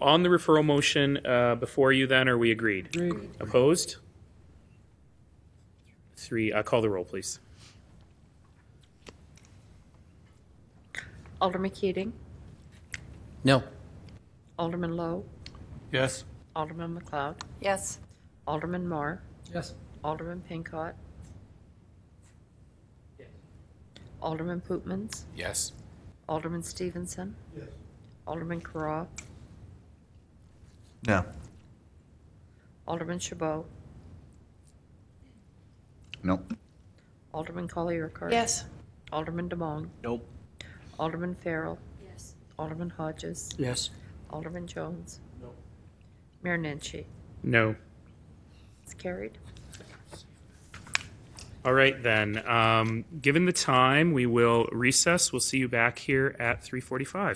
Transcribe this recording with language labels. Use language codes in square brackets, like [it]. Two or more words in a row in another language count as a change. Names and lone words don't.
[en] On the referral motion before you then, are we agreed? Agreed. Opposed? 3. Call the roll, please. Alderman Keating, No. Alderman Lowe, Yes. Alderman McLeod, Yes. Alderman Moore, Yes. Alderman Pincott, Alderman Pootmans, Yes. Alderman Stevenson, Yes. Alderman Carra, No. Alderman Chabot, No. Alderman Colley-Urquhart. Yes. Alderman Demong, Nope. Alderman Farrell, Yes. Alderman Hodges, Yes. Alderman Jones. No. Mayor Nenshi. No. It's carried. All right, then. Given the time, we will recess. We'll see you back here at 3:45.